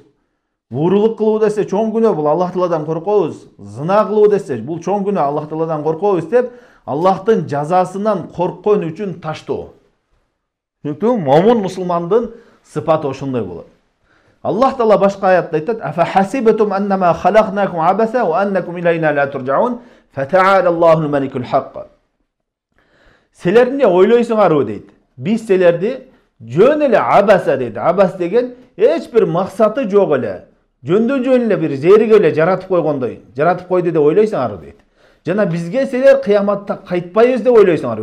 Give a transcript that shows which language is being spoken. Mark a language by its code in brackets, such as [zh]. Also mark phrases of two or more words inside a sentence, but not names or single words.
[ky] Буурулук кылуу десе, чоң күнөө, бул Аллах Тааладан коркобуз. Зына кылуу десе, бул чоң күнөө, Аллах Тааладан коркобуз деп, Аллахтын жазасынан корккон үчүн таштоо. Çünkü момун мусулмандын сыпаты ошондой болот. Аллах Таала башка аятта айтат: [ar] "أفحسبتم أنما خلقناكم عبثا وأنكم إلينا لا ترجعون فتعالى الله الملك الحق." [ky] Силер эмне ойлойсуңарбы дейт. Биз силерди жөн эле абаса дейт. Абас деген эч бир максаты жок эле. Жөндөн жөн эле бир жерге эле жаратып койгондой, жаратып койду деп ойлойсуңарбы дейт. Жана бизге силер кыяматта кайтпайбыз деп ойлойсуңар.